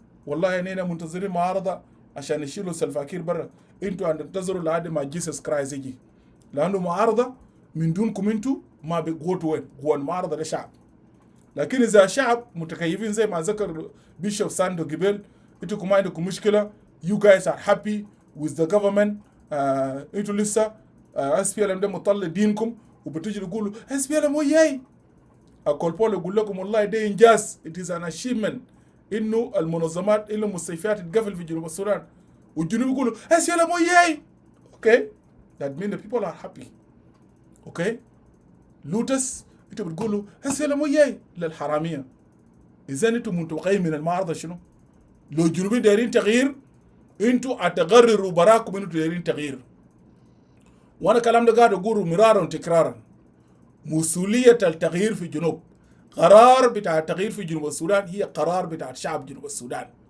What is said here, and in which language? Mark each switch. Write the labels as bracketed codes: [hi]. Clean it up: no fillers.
[ar] والله اننا منتظرين معارضة عشان يشيلوا سلفاكير برا. انتوا هتنتظروا لحد ما جيسس كرايست يجي، لانه معارضة من دونكم انتوا ما بيقوتوا وين. هو المعارضة للشعب. لكن اذا شعب متكيفين زي ما ذكر بيشوف ساندو قبل، انتوا ما عندكم مشكلة. [en] you guys are happy with the government. [ar] انتوا لسه SPLM ده مطلع دينكم وبتجي تقولوا SPLM وياي. اقول بول يقول لكم والله ده انجاز. [en] it is an achievement [ar] انه المنظمات اللي المستشفيات تقفل في جنوب السودان والجنوب يقولوا SPLM وياي. [en] okay that means the people are happy. okay [ar] لوتس انتوا بتقولوا SPLM وياي للحرامية. اذا انتوا متوقعين من المعارضة شنو؟ لو الجنوبيين دايرين تغيير انتوا اتقرروا براكم انتوا دايرين تغيير. وانا كلام ده قاعد اقوله مرارا وتكرارا. مسؤولية التغيير في الجنوب، قرار بتاع التغيير في جنوب السودان هي قرار بتاع شعب جنوب السودان.